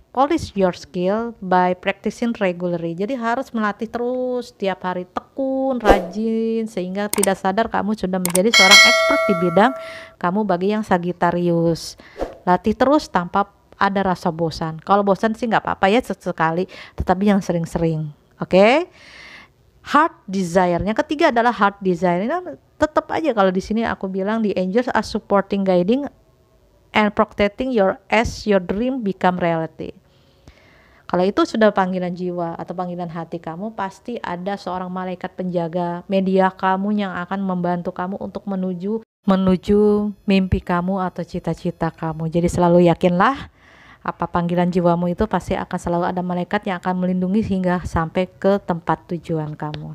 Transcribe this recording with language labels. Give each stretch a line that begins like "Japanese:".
English: Polish your skill by practicing regularly.
Indonesian: Jadi harus melatih terus, tiap hari tekun, rajin, sehingga tidak sadar kamu sudah menjadi seorang expert di bidang kamu bagi yang Sagittarius. Latih terus tanpa ada rasa bosan. Kalau bosan sih nggak apa-apa ya sesekali, tetapi yang sering-sering. Oke?
English: Heart desire.
Indonesian: Yang ketiga adalah heart desire. Nah, tetap aja kalau di sini aku bilang
English: the angels are supporting, guiding and protecting your as your dream become reality.
Indonesian: Kalau itu sudah panggilan jiwa atau panggilan hati kamu, pasti ada seorang malaikat penjaga media kamu yang akan membantu kamu untuk menuju mimpi kamu atau cita-cita kamu. Jadi selalu yakinlah apa panggilan jiwamu itu pasti akan selalu ada malaikat yang akan melindungi hingga sampai ke tempat tujuan kamu.